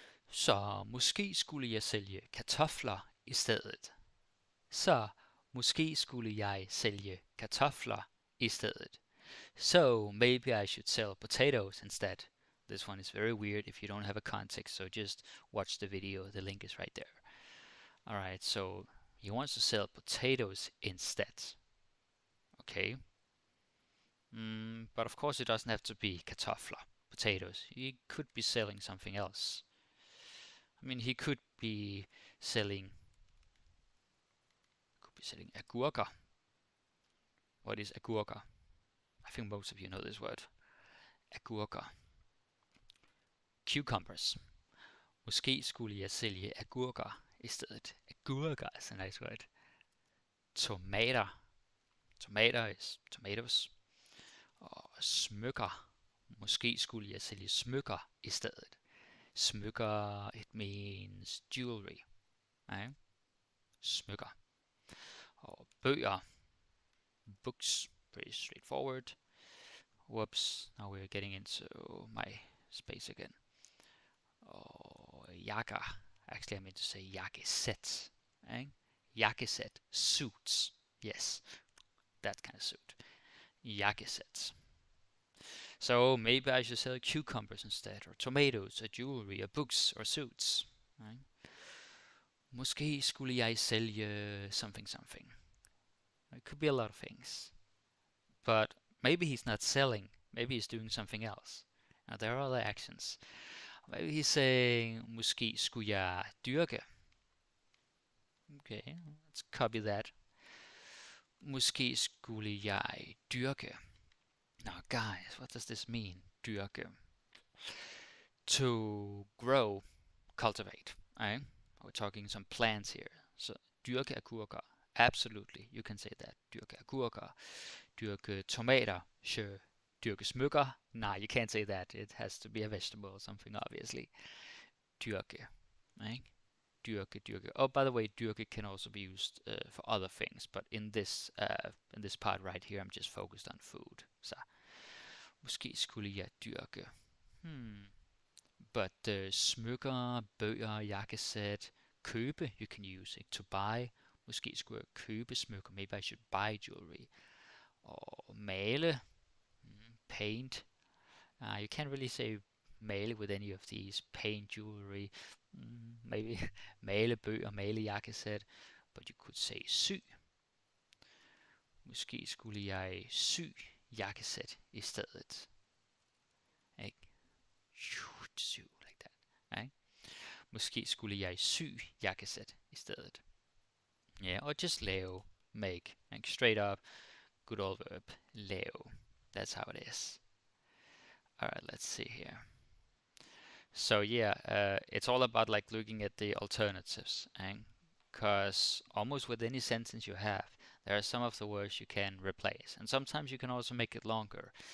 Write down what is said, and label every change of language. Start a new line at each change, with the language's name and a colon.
Danish: Så måske skulle jeg sælge kartofler i stedet. Så måske skulle jeg sælge kartofler i stedet.
English: So maybe I should sell potatoes instead. This one is very weird if you don't have a context, so just watch the video. The link is right there. Alright, so he wants to sell potatoes instead. Okay. But of course it doesn't have to be kartofler, potatoes. He could be selling something else. I mean, he could be selling agurker. What is agurker? I think most of you know this word. Agurker. Cucumbers.
Danish: Måske skulle jeg sælge agurker i stedet.
English: Agurker is a nice word. Tomater. Tomater is tomatoes.
Danish: Og smykker. Måske skulle jeg sælge smykker i stedet.
English: Smykker, it means jewelry.
Danish: Okay? Smykker. Og bøger. Books.
English: Pretty straightforward. Whoops, now we're getting into my space again. Oh, jakker. Actually, I meant to say jakkesæt. Right? Jakkesæt. Suits. Yes, that kind of suit. Jakkesæt. So maybe I should sell cucumbers instead, or tomatoes, or jewelry, or books, or suits. Right?
Danish: Måske skulle jeg sælge something.
English: It could be a lot of things. But maybe he's not selling. Maybe he's doing something else. Now there are other actions. Maybe he's saying,
Danish: måske skulle jeg dyrke.
English: Okay, let's copy that.
Danish: Måske skulle jeg dyrke.
English: Now guys, what does this mean? Dyrke. To grow, cultivate. Right? We're talking some plants here. So
Danish: dyrke agurker.
English: Absolutely, you can say that.
Danish: Dyrke agurker. Dyrke tomater. Sure. Dyrke smykker.
English: Nah, you can't say that. It has to be a vegetable or something, obviously. Dyrke. Right? Dyrke. Oh, by the way, dyrke can also be used for other things, but in this part right here, I'm just focused on food.
Danish: Så måske skulle jeg dyrke.
English: But smykker, bøger, jakkesæt, købe, you can use it to buy.
Danish: Måske skulle jeg købe smykker.
English: Maybe I should buy jewelry.
Danish: Og male,
English: paint. You can't really say male with any of these. Paint, jewelry, maybe male bøger, male jakkesæt. But you could say sy.
Danish: Måske skulle jeg sy jakkesæt i stedet. Ikke? Sy, like that.
English: Right?
Danish: Måske skulle jeg sy jakkesæt i stedet.
English: Yeah, or just lave, make, like straight up, good old verb, lave. That's how it is. Alright, let's see here. So yeah, it's all about like looking at the alternatives, because almost with any sentence you have, there are some of the words you can replace, and sometimes you can also make it longer.